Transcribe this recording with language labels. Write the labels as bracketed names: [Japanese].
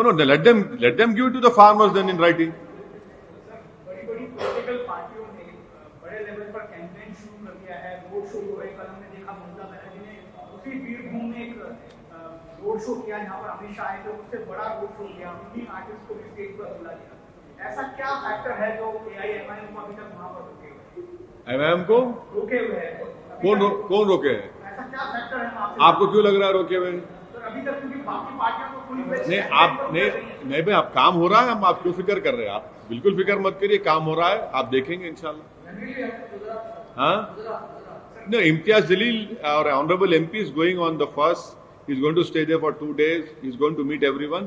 [English] Let them give it to the farmers then in writing. [Hindi] बड़ी political पार्टियों ने बड़े लेवल पर कैंपेन शुरू कर दिया है, रोड शो हो रहे। कल हमने देखा ममता बनर्जी ने उसी बीरभूम में एक रोड शो किया जहाँ पर अमित शाह आए थे, उससे बड़ा रोड शो किया। उन्हीं आर्टिस्ट को भी स्टेज पर बुला दिया। ऐसा क्या फैक्टर है जो AIMIM को अभी तक वहां पर रोके हुए हैं? एमआईएम को रोके हुए हैं कौन रोके हैं? ऐसा क्या फैक्टर है वहां पे? आपको क्यों लग रहा है रोके हुए? तो अभी तक क्योंकि बाकी पार्टियों को कोई नहीं आप नहीं भाई, आप काम हो रहा है, हम आप क्यों फिक्र कर रहे हैं? आप बिल्कुल फिक्र मत करिए, काम हो रहा है, आप देखेंगे इंशाल्लाह। [English] हाँ no, Imtiaz Jalil, our honorable MP, is going on the first. He's going to stay there for 2 days. He's going to meet everyone.